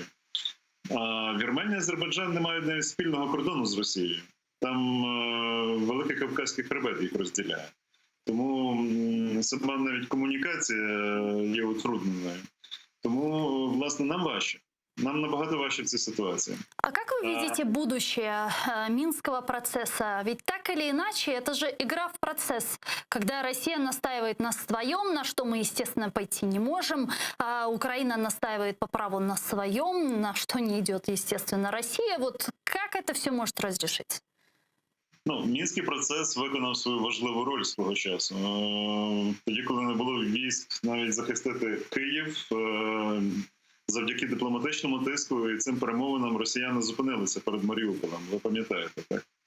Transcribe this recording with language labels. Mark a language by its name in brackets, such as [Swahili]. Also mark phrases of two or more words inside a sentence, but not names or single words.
[Ukrainian] Вірменія і Азербайджан не мають навіть спільного кордону з Росією. Там Великий Кавказький хребет їх розділяє. Тому сама навіть комунікація є утрудненою. Тому, власне, нам важче. Нам набагато важче в цій ситуації. [Russian] А как вы видите будущее Минского процесса? Ведь так или иначе, это же игра в процесс. Когда Россия настаивает на своем, на что мы, естественно, пойти не можем, а Украина настаивает по праву на своем, на что не идет, естественно, Россия. Вот как это все может разрешить? [Ukrainian] Ну, Мінський процес виконав свою важливу роль свого часу. Тоді, коли не було військ навіть захистити Київ, завдяки дипломатичному тиску і цим перемовинам росіяни зупинилися перед Маріуполем, ви пам'ятаєте, так?